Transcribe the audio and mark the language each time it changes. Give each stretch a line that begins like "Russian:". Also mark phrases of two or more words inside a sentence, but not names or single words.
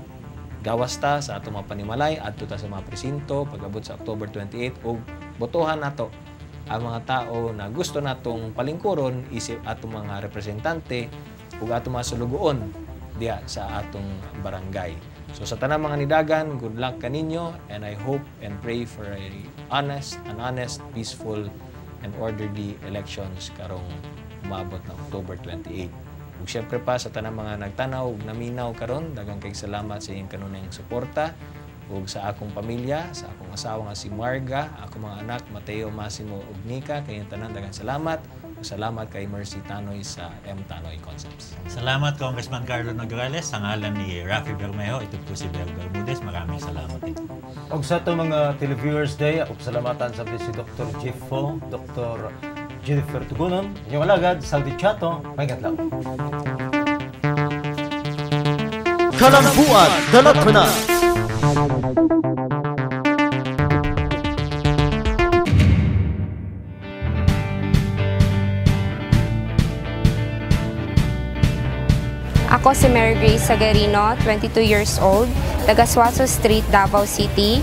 Cebuano: Gawas ta sa atong mga panimalay adto ta sa mga presinto pag-abot sa October 28 ug botohan nato ang mga tao na gusto natong palingkuron isip atong mga representante ug atong mga sulugoon diya sa atong barangay.
English: So
Cebuano: sa tanang mga nidagan,
English: good luck kaninyo and I hope and pray for an honest, peaceful and orderly elections
Cebuano: karong umabot na
English: October 28.
Cebuano: Ug syempre pa sa tanang mga nagtanaw ug naminaw karon, daghang kay salamat sa inyong kanunayng suporta ug sa akong pamilya, sa akong asawa nga si Marga, akong mga anak Mateo, Massimo ug Nika, kayong tanan daghang salamat. Salamat kay Mercy Tanoy sa M. Tanoy Concepts. Salamat Congressman Carlo Nograles sa ngalan ni Rafi Bermejo.
Filipino: Ito po si Bel Bermudez. Maraming salamat din.
Cebuano: Og sa itong mga televiewers day, ako salamatan sa si Dr. Jeff Fo, Dr. Jennifer Tugunon, inyong alagad, Saldi Chato, magat lang. Kalambuan, Dalatana. Ako si Mary Grace Sagarino, 22
English: years old,
Cebuano: taga Suazo Street, Davao City.